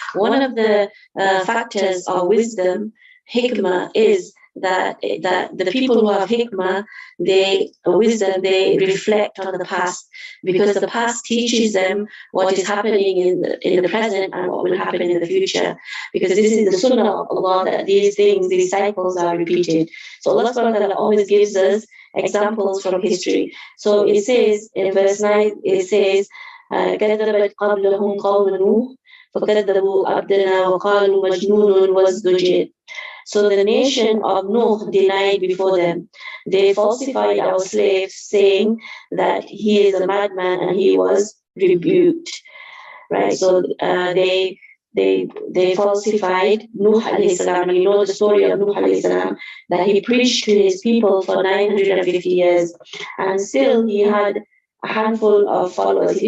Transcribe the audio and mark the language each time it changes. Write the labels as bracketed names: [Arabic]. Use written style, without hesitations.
[English] One of the factors of wisdom, hikmah, is that the people who have hikmah, they reflect on the past, because the past teaches them what is happening in the present and what will happen in the future, because this is the sunnah of Allah, that these cycles are repeated. So Allah subhanahu wa ta'ala always gives us examples from history. So it says in verse 9, it says, [Arabic] كذبت قبلهم قوم نوح فكذبوا عبدنا وقالوا مجنون وازدجر. [English] So the nation of Nuh denied before them. They falsified our slaves, saying that he is a madman, and he was rebuked. Right? So they falsified Nuh alayhi salam. You know the story of Nuh alayhi salam, that he preached to his people for 950 years, and still he had a handful of followers.